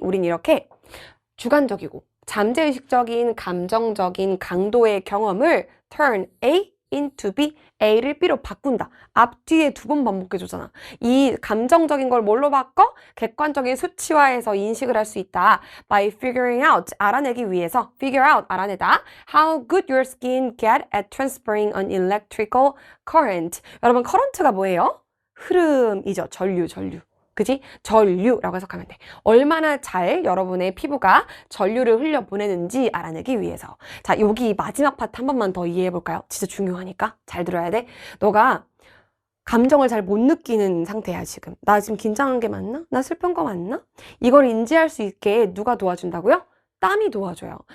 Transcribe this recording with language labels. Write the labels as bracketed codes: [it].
[ko] 우린 이렇게 주관적이고 잠재의식적인 감정적인 강도의 경험을 turn A into B, A를 B로 바꾼다. 앞뒤에 2번 반복해주잖아. 이 감정적인 걸 뭘로 바꿔? 객관적인 수치화해서 인식을 할 수 있다. [en] By figuring out, 알아내기 위해서 figure out, 알아내다. How good your skin get at transferring an electrical current. 여러분 current가 뭐예요? 흐름이죠. 전류. [ko] 그지? 전류라고 해석하면 돼. 얼마나 잘 여러분의 피부가 전류를 흘려보내는지 알아내기 위해서. 자, 여기 마지막 파트 한 번만 더 이해해 볼까요? 진짜 중요하니까 잘 들어야 돼. 너가 감정을 잘 못 느끼는 상태야, 지금. 나 지금 긴장한 게 맞나? 나 슬픈 거 맞나? 이걸 인지할 수 있게 누가 도와준다고요? 땀이 도와줘요.